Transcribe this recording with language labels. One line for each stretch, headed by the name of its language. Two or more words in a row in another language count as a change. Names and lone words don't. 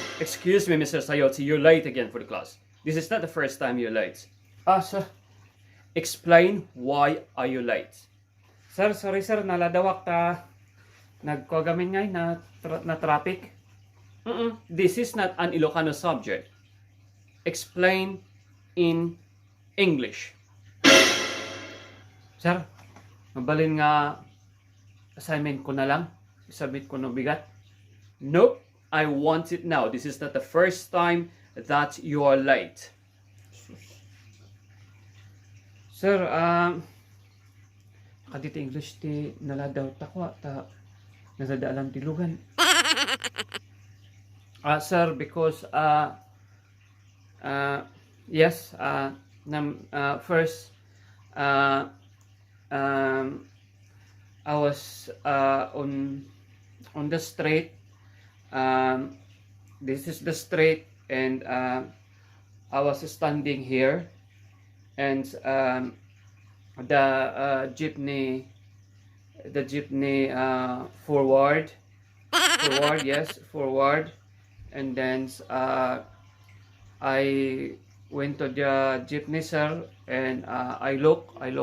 English: Excuse me, Mr. Sayote, you're late again for the class. This is not the first time you're late. Sir. Explain why are you late.
Iloko: Sir, sorry sir, naladawak ta. Nagkagamin ngay na traffic.
English: This is not an Ilocano subject. Explain in English.
Iloko: Sir, mabalin nga assignment ko na lang. Submit ko no bigat.
English: Nope, I want it now. This is not the first time that you are late.
Iloko: Sir, kadito English ti naladaw takwa ta nasadaalam tilugan.
English: Sir, because yes, first I was on the street. This is the street, and I was standing here, and the jeepney forward, yes, forward, and then I went to the jeepney, sir, and I look